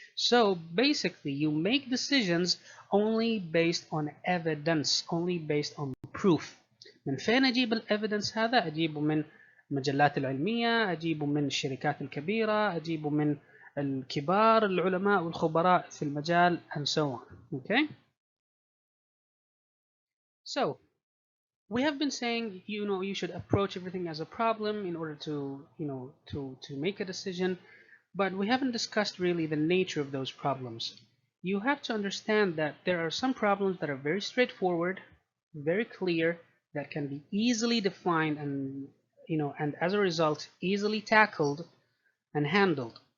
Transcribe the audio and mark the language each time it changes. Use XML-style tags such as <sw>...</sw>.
<en>So basically, you make decisions only based on evidence, only based on proof.</en> <ar>من فين أجيب الإيفيدنس هذا؟ أجيبه من المجلات العلمية، أجيبه من الشركات الكبيرة، أجيبه من الكبار العلماء والخبراء في المجال</ar> <en>and so on. Okay? So we have been saying you should approach everything as a problem in order to to make a decision, but we haven't discussed really the nature of those problems. You have to understand that there are some problems that are very straightforward, very clear, that can be easily defined and and as a result easily tackled and handled.</en>